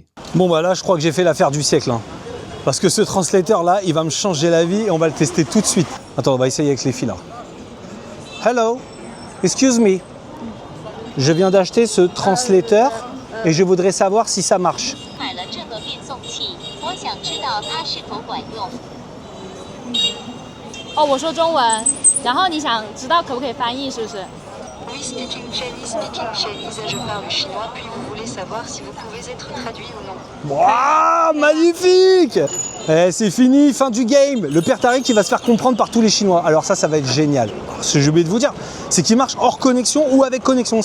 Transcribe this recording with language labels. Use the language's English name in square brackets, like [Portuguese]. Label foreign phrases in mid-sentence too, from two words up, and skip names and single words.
[French] Bon bah là, je crois que j'ai fait l'affaire du siècle. Parce que ce translator là, il va me changer la vie et on va le tester tout de suite. Attends, on va essayer avec les filles là. [English] Hello, excuse me. [French] Je viens d'acheter ce translator et je voudrais savoir si ça marche. [Chinese] Oh, 我说中文，然后你想知道可不可以翻译，是不是？ [French] Oui, [English] speaking Chinese, [French] je parle chinois, puis vous voulez savoir si vous pouvez être traduit ou non. Waouh, magnifique! Eh, c'est fini, fin du game. Le père Tariq qui va se faire comprendre par tous les Chinois. Alors ça va être génial. Ce que j'ai oublié de vous dire, c'est qu'il marche hors connexion ou avec connexion.